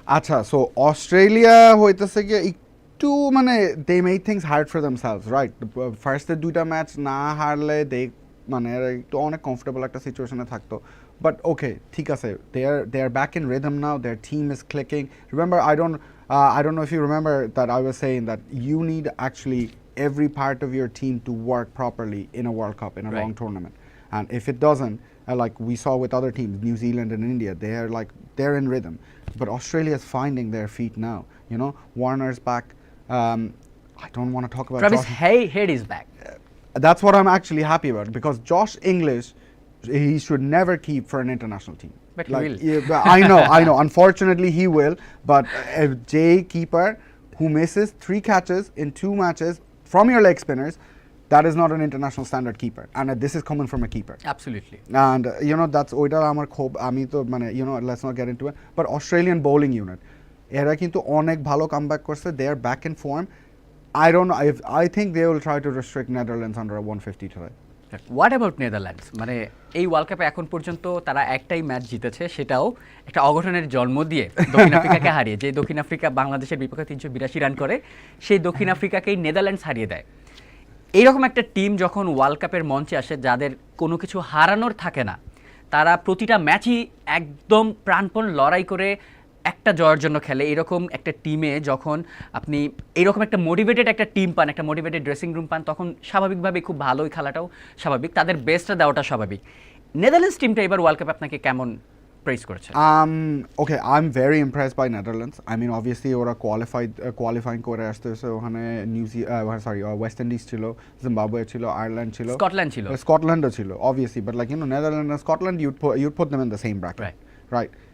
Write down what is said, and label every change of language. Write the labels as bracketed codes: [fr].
[en] আচ্ছা, so Australia [bn] হইতেছে গিয়ে একটু [en] They made things hard for themselves, right. [bn] ফার্স্টের 2টা ম্যাচ না হারলে একটু অনেক কমফোর্টেবল একটা সিচুয়েশনে থাকতো, বাট ওকে, ঠিক আছে, [en] They are back in rhythm now, their team is clicking. Remember, I don't know if you remember that I was saying that you need actually every part of your team to work properly in a World Cup, in a long tournament, and if it doesn't, like we saw with other teams, New Zealand and India, they're in rhythm, but Australia's finding their feet now. Warner's back. I don't want to talk about Travis Head is back. That's what I'm actually happy about, because Josh English, he should never keep for an international team. But he will. Yeah, I know. Unfortunately, he will. But a Jay keeper who misses 3 catches in 2 matches from your leg spinners, that is not an international standard keeper, and this is coming from a keeper. Absolutely. And that's [bn] oita amar khob, ami to [en] let's not get into it, but Australian bowling unit, [bn] era kintu onek bhalo [en] comeback korche, they are back in form. I don't know, I think they will try to restrict Netherlands under a 150 today. What about Netherlands? [bn] এই world কাপে এখন পর্যন্ত তারা একটাই match জিতেছে, সেটাও একটা অঘটনের জন্ম দিয়ে দক্ষিণ আফ্রিকাকে হারিয়ে। যে দক্ষিণ আফ্রিকা বাংলাদেশের বিপক্ষে 382 রান করে, সেই দক্ষিণ আফ্রিকাকেই নেদারল্যান্ডস হারিয়ে দেয়। এইরকম একটা টিম যখন ওয়ার্ল্ড কাপের মঞ্চে আসে, যাদের কোনো কিছু হারানোর থাকে না, তারা প্রতিটা ম্যাচই একদম প্রাণপণ লড়াই করে একটা জয়ের জন্য খেলে। এরকম একটা টিমে যখন আপনি এরকম একটা মোটিভেটেড একটা টিম পান, একটা মোটিভেটেড ড্রেসিং রুম পান, তখন স্বাভাবিকভাবে খুব ভালোই খেলাটাও স্বাভাবিক, তাদের বেস্টটা দেওয়াটা স্বাভাবিক। নেদারল্যান্ডস টিমটা এবার ওয়ার্ল্ড কাপে আপনাকে কেমন প্রেস করেছে? [en] Okay, I'm very impressed by Netherlands. I mean, obviously [bn] ওরা qualifying করে আসতে হয়েছে, ওখানে ওয়েস্ট ইন্ডিজ ছিল, জিম্বাবুয়ে ছিল, আয়ারল্যান্ড ছিল, স্কটল্যান্ডও ছিল, [en] obviously, but Netherlands and Scotland, you'd put them in the same bracket, right?